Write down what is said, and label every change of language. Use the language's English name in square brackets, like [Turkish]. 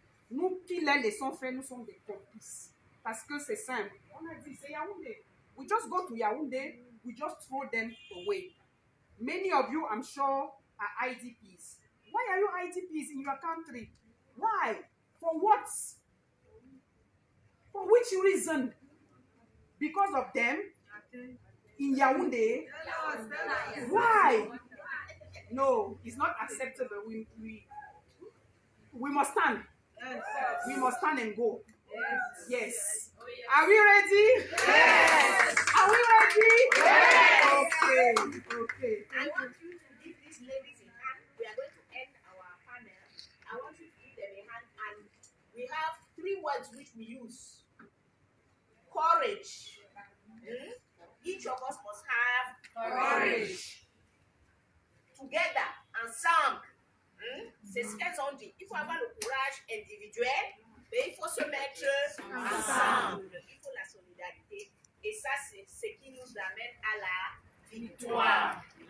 [French] Nous qui les laissons faire, nous sommes des complices. Parce que c'est simple. On a dit, c'est Yaoundé. [English] We just go to Yaoundé, we just throw them away. Many of you, I'm sure, are IDPs. Why are you IDPs in your country? Why? For what? For which reason? Because of them in Yaoundé? Why? No, it's not acceptable. We must stand. We must stand and go. Yes. Are we ready? Yes. Are we ready? Yes. Okay. I want you to give these ladies a hand. We are going to end our panel. I want you to give them a hand, and we have 3 words which we use. Courage. Each of us must have courage. Together, [French] ensemble. C'est ce qu'elles ont dit. Il faut avoir le courage individuel, mais il faut se mettre ensemble. Il faut la solidarité. Et ça, c'est ce qui nous amène à la victoire.